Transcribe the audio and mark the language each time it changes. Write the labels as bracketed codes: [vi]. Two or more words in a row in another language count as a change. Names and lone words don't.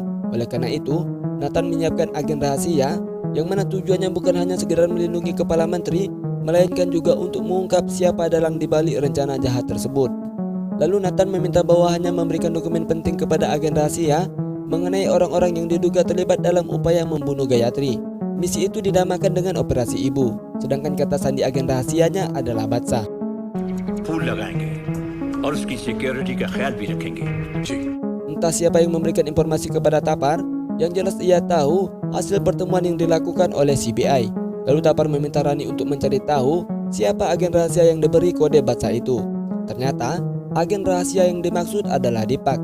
[id] Oleh karena itu, Nathan menyiapkan agen rahasia yang mana tujuannya bukan hanya sekedar melindungi kepala menteri, melainkan juga untuk mengungkap siapa dalang dibalik rencana jahat tersebut. Lalu Nathan meminta bawahannya memberikan dokumen penting kepada agen rahasia mengenai orang-orang yang diduga terlibat dalam upaya membunuh Gayatri. Misi itu dinamakan dengan Operasi Ibu, sedangkan kata sandi agen rahasianya adalah Badsah. [hi] फूल लगाएंगे और उसकी सिक्योरिटी का ख्याल भी रखेंगे। [id] Entah siapa yang memberikan informasi kepada Tapar, yang jelas ia tahu hasil pertemuan yang dilakukan oleh CBI. Lalu Tapar meminta Rani untuk mencari tahu siapa agen rahasia yang diberi kode Badsah itu. Ternyata agen rahasia yang dimaksud adalah Dipak.